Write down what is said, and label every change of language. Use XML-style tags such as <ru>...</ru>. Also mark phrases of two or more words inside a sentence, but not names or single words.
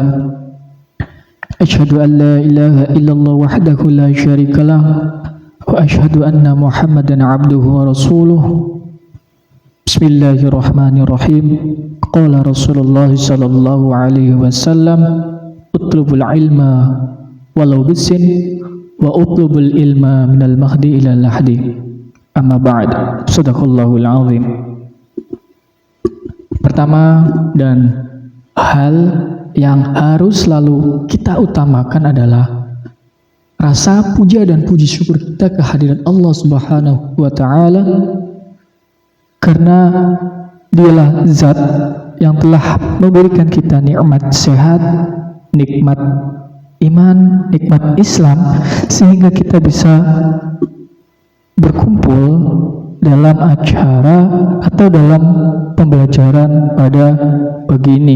<ar>أشهد أن لا إله إلا الله وحده لا شريك له وأشهد أن محمدا عبده ورسوله. بسم الله الرحمن الرحيم. قال رسول الله صلى الله عليه وسلم اطلبوا العلم ولو بالصين واطلبوا العلم من المهد إلى اللحد. أما بعد صدق الله العظيم.</ar> <id>Pertama dan hal yang harus selalu kita utamakan adalah rasa puja dan puji syukur kita kehadiran Allah</id> <ar>سبحانه وتعالى,</ar> <id>karena dialah zat yang telah memberikan kita nikmat sehat, nikmat iman, nikmat Islam, sehingga kita bisa berkumpul dalam acara atau dalam pembelajaran pada pagi ini.</id>